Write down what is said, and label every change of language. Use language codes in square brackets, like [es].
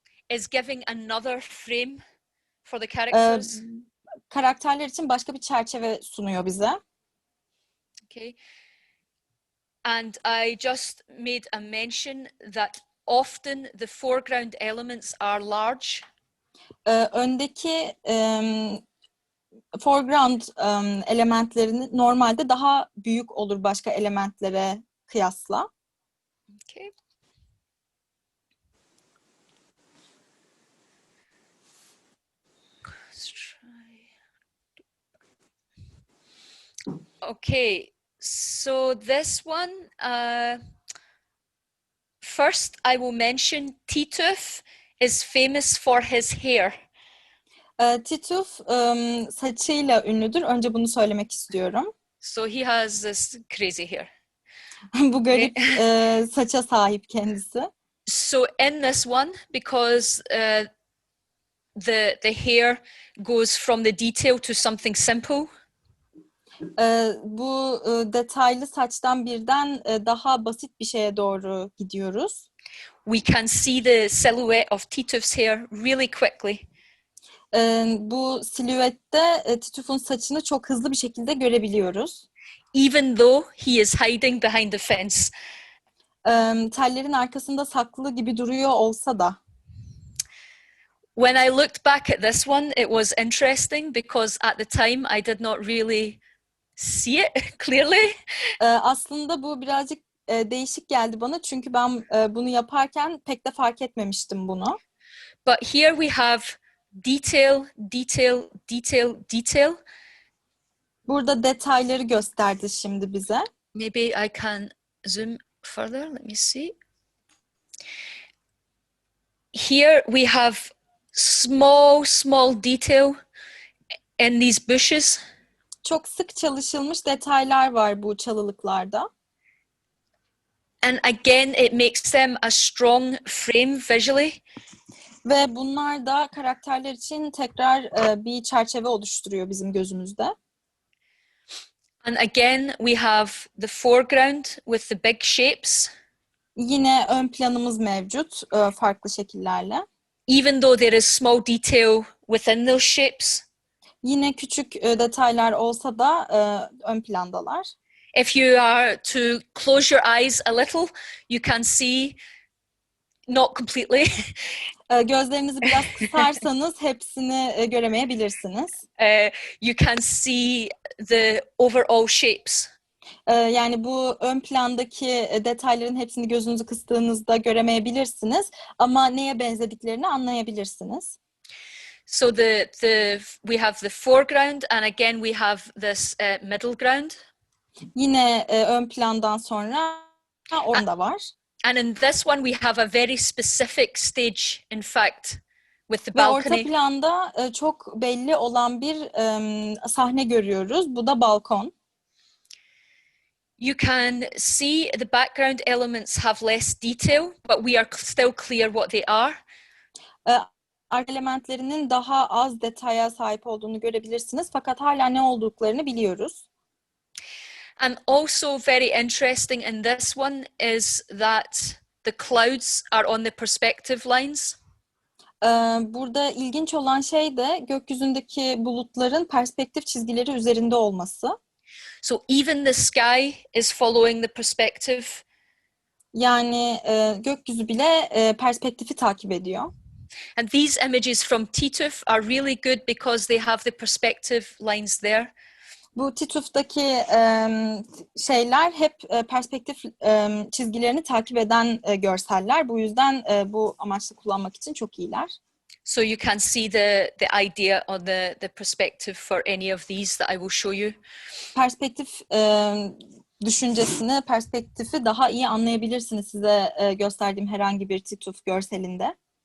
[en] is giving another frame for the characters. [tr] Karakterler için başka bir çerçeve sunuyor bize. [en] Okay. And I just made a mention that often the foreground elements are large. [tr] Öndeki [en] foreground [tr] elementlerini normalde daha büyük olur başka elementlere kıyasla. [en] Okay. Let's try. Okay, so this one, First, I will mention Tituf is famous for his hair. [tr] Tituf saçıyla ünlüdür. Önce bunu söylemek istiyorum. [en] So he has this crazy hair. [tr] Bu garip saça sahip kendisi. [en] So in this one, because the hair goes from the detail to something simple, [tr] Bu detaylı saçtan birden daha basit bir şeye doğru gidiyoruz. [en] we can see the silhouette of Tituf's hair really quickly. [tr] Bu silüette Tituf'un saçını çok hızlı bir şekilde görebiliyoruz. [en] Even though he is hiding behind the fence. [tr] Tellerin arkasında saklı gibi duruyor olsa da. [en] When I looked back at this one, it was interesting because at the time I did not really see it clearly. [tr] Aslında bu birazcık değişik geldi bana çünkü ben bunu yaparken pek de fark etmemiştim bunu. [en] But here we have detail, detail, detail, detail. [tr] Burada detayları gösterdi şimdi bize. [en] Maybe I can zoom further. Let me see. Here we have small detail in these bushes. [tr] Çok sık çalışılmış detaylar var bu çalılıklarda. [en] And again, it makes them a strong frame visually. [tr] Ve bunlar da karakterler için tekrar bir çerçeve oluşturuyor bizim gözümüzde. [en] And again, we have the foreground with the big shapes. [tr] Yine ön planımız mevcut farklı şekillerle. [en] Even though there is small detail within those shapes. [tr] Yine küçük detaylar olsa da ön plandalar. [en] If you are to close your eyes a little, you can see, not completely, [tr] Gözlerinizi biraz kısarsanız hepsini göremeyebilirsiniz. [en] You can see the overall shapes. [tr] Yani bu ön plandaki detayların hepsini gözünüzü kıstığınızda göremeyebilirsiniz ama neye benzediklerini anlayabilirsiniz. [en] So we have the foreground, and again we have this middle ground. [tr] Yine ön plandan sonra orada var. [en] And in this one we have a very specific stage, in fact, with the [tr] Ve orta [en] balcony. [tr] planda çok belli olan bir sahne görüyoruz. Bu da balkon. [en] You can see the background elements have less detail, but we are still clear what they are. [tr] Arka elementlerinin daha az detaya sahip olduğunu görebilirsiniz. Fakat hala ne olduklarını biliyoruz. [en] And also very interesting in this one is that the clouds are on the perspective lines. [tr] Burada ilginç olan şey de gökyüzündeki bulutların perspektif çizgileri üzerinde olması. [en] So even the sky is following the perspective. [tr] Yani gökyüzü bile perspektifi takip ediyor. [en] And these images from Tituf are really good because they have the perspective lines there. [tr] Bu Tituf'taki şeyler hep perspektif çizgilerini takip eden görseller. Bu yüzden bu amaçla kullanmak için çok iyiler. [en] So you can see the idea on the perspective for any of these that I will show you. [tr] Perspektif düşüncesini, perspektifi daha iyi anlayabilirsiniz size gösterdiğim herhangi bir Tituf görselinde.